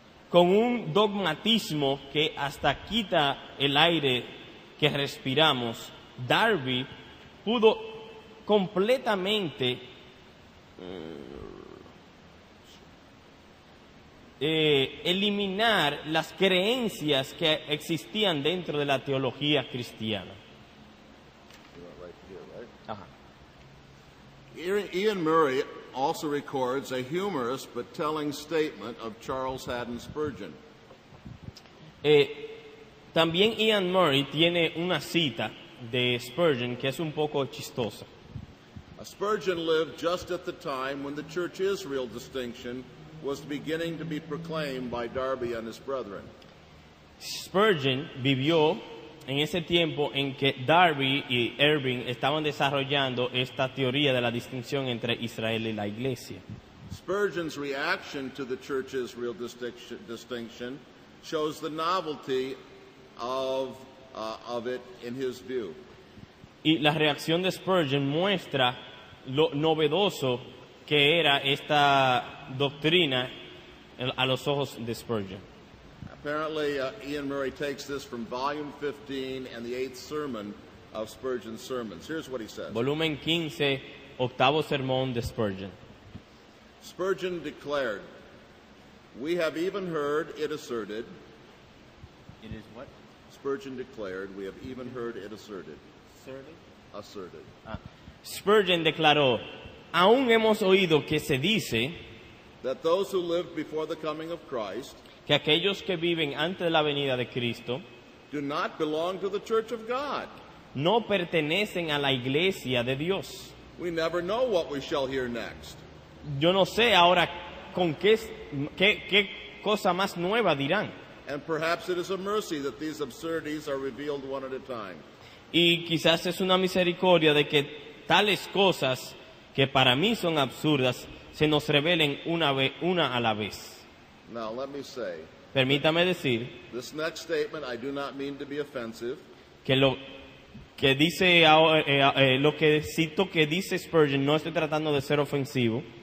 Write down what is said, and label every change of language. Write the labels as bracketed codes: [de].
[es] Con un dogmatismo que hasta quita el aire que respiramos, Darby pudo completamente eliminar las creencias que existían dentro de la teología cristiana. [en] Ian Murray also records a humorous but telling statement of Charles Haddon Spurgeon. [es] También Ian Murray tiene una cita de Spurgeon que es un poco chistosa. [en] Spurgeon lived just at the time when the Church Israel distinction was beginning to be proclaimed by Darby and his brethren. [es] Spurgeon vivió en ese tiempo en que Darby y Irving estaban desarrollando esta teoría de la distinción entre Israel y la iglesia. [en] Spurgeon's reaction to the Church Israel distinction shows the novelty of it in his view. [es] Y la reacción de Spurgeon muestra lo novedoso que era esta doctrina a los ojos de Spurgeon. [en] Apparently, Ian Murray takes this from volume 15 and the 8th sermon of Spurgeon's sermons. Here's what he says. [es] Volumen 15, octavo sermón de Spurgeon. [en] Spurgeon declared, "We have even heard it asserted." It is what? Spurgeon declared, "We have even heard it asserted." Asserted. [es] Spurgeon declaró, aún hemos oído que se dice [en] that those who lived before the coming of Christ [es] que aquellos que viven antes de la venida de Cristo [en] do not belong to the church of God. [es] no pertenecen a la iglesia de Dios. [en] We never know what we shall hear next. [es] Yo no sé ahora con qué cosa más nueva dirán. [en] And perhaps it is a mercy that these absurdities are revealed one at a time. [es] Y quizás es una misericordia de que tales cosas que para mí son absurdas se nos revelen una a la vez. [en] Now, let me say, [es] Permítame decir [en] this next statement I do not mean to be offensive. [es] que lo que dice lo que cito que dice Spurgeon, no estoy tratando de ser ofensivo,